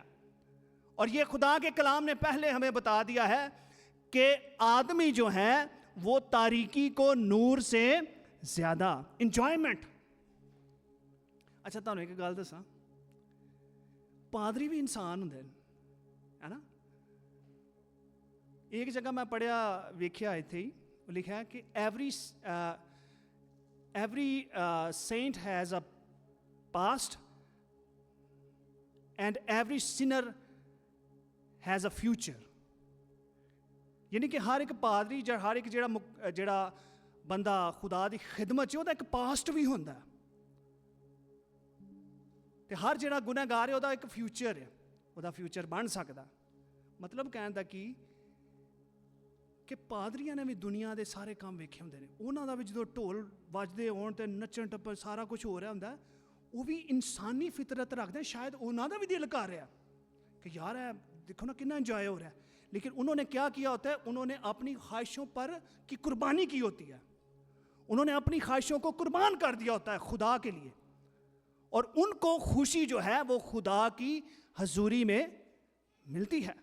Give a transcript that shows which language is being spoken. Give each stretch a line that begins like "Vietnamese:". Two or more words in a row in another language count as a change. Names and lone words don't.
Urdu: اور یہ خدا کے کلام نے پہلے ہمیں بتا دیا ہے کہ آدمی جو ہے وہ تاریکی کو نور سے زیادہ انجوائمنٹ.
Punjabi: اچھا تانوں ایک گل دساں, پادری بھی انسان ہوندے ہے نا. ایک جگہ میں پڑھیا ویکھیا ایتھے ہی لکھا ہے کہ
English: every saint has a past and every sinner has a future.
Punjabi: یعنی کہ ہر ایک پادری, ہر ایک جڑا بندہ خدا دی خدمت چ ایک پاسٹ بھی ہوندا ہے, تے ہر جڑا گنہگار ہے وہ ایک فیوچر ہے, وہ فیوچر بن سکتا. مطلب کہنے دا کہ ਕਿ ਪਾਦਰੀਆਂ ਨੇ ਵੀ ਦੁਨੀਆ ਦੇ ਸਾਰੇ ਕੰਮ ਵੇਖੇ ਹੁੰਦੇ ਨੇ, ਉਹਨਾਂ ਦਾ ਵੀ ਜਦੋਂ ਢੋਲ ਵੱਜਦੇ ਹੋਣ ਤੇ ਨੱਚਣ ਟੱਪਣ ਸਾਰਾ ਕੁਝ ਹੋ ਰਿਹਾ ਹੁੰਦਾ, ਉਹ ਵੀ ਇਨਸਾਨੀ ਫਿਤਰਤ ਰੱਖਦੇ, ਸ਼ਾਇਦ ਉਹਨਾਂ ਦਾ ਵੀ ਦਿਲ ਕਰ ਰਿਹਾ
Urdu: کہ یار ہے دیکھو نا کتنا انجوائے ہو رہا ہے, لیکن انہوں نے کیا کیا ہوتا ہے, انہوں نے اپنی خواہشوں پر کی قربانی کی ہوتی ہے, انہوں نے اپنی خواہشوں کو قربان کر دیا ہوتا ہے خدا کے لیے, اور ان کو خوشی جو ہے وہ خدا کی حضوری میں ملتی ہے.